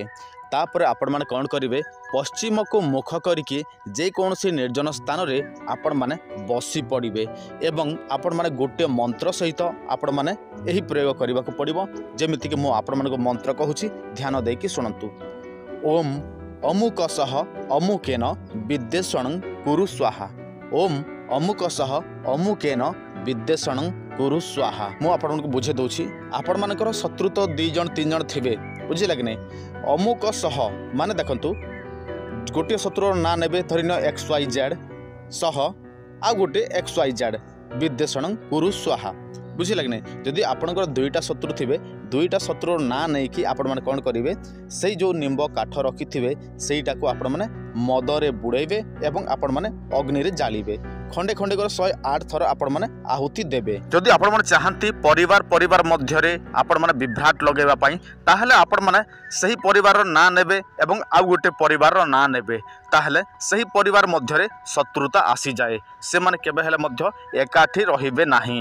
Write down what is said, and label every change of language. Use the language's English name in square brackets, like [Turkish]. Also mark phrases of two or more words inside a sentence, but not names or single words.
[Odia] ତାପରେ ଆପଣ ମାନେ କଣ କରିବେ, ପଶ୍ଚିମ କୁ ମୁହଁ କରିକି ଯେ କୌଣସି ନିର୍ଜନ ସ୍ଥାନ ରେ ଆପଣ ମାନେ ବସି ପଡ଼ିବେ ଏବଂ ଆପଣ ମାନେ ଗୋଟେ ମନ୍ତ୍ର ସହିତ ଆପଣ ମାନେ ଏହି ପ୍ରୟୋଗ କରିବା କୁ ପଡ଼ିବ। ଯେମିତି କି ମୁଁ ଆପଣ ମାନେ କୁ ମନ୍ତ୍ର କହୁଛି, ଧ୍ୟାନ ଦେଇକି ଶୁଣନ୍ତୁ। [Sanskrit] ओम अमुकसह अमुकेन विद्वेषणं कुरु स्वाहा। ओम अमुकसह अमुकेन विद्वेषणं कुरु स्वाहा। [Odia] ମୁଁ ଆପଣ କୁ ବୁଝେଇ ଦଉଛି, ଆପଣ ମାନଙ୍କର ଶତ୍ରୁ ତ 2 ଜଣ 3 ଜଣ ଥିବେ, ବୁଝିଲା କି ନାହିଁ। ଅମୁକ ସହ ମାନେ ଦେଖନ୍ତୁ ଗୋଟେ ଶତ୍ରୁର ନାଁ ନେବେ, ଧରିନ XYZ ସହ ଆଉ ଗୋଟେ XYZ [Sanskrit] विद्वेषणं कुरु स्वाहा, [Odia] ବୁଝିଲା କି ନାହିଁ। ଯଦି ଆପଣଙ୍କର 2ଟା ଶତ୍ରୁ ଥିବେ, 2ଟା ଶତ୍ରୁର ନାଁ ନେଇ କି ଆପଣ ମାନେ କଣ କରିବେ, ସେଇ ଯେଉଁ ନିମ୍ବ କାଠ ରଖିଥିବେ ସେଇଟା କୁ ଆପଣ ମାନେ ମହୁରେ ବୁଡ଼େଇବେ ଏବଂ ଆପଣ ମାନେ ଅଗ୍ନି ରେ ଜାଳିବେ। ଖଣ୍ଡେ ଖଣ୍ଡେ କରି 108 ଥର ଆପଣ ମାନେ ଆହୁତି ଦେବେ। ଯଦି ଆପଣ ମାନେ ଚାହାନ୍ତି ପରିବାର ମଧ୍ୟ ରେ ଆପଣ ମାନେ ବିଭ୍ରାଟ ଲଗେଇବା ପାଇଁ, ତାହାହେଲେ ଆପଣ ମାନେ ସେହି ପରିବାର ନାଁ ନେବେ ଏବଂ ଆଉ ଗୋଟେ ପରିବାର ନାଁ ନେବେ, ତାହାହେଲେ ସେହି ପରିବାର ମଧ୍ୟ ରେ ଶତ୍ରୁତା ଆସି ଯାଏ, ସେ ମାନେ କେବେ ହେଲେ ମଧ୍ୟ ଏକାଠି ରହିବେ ନାହିଁ।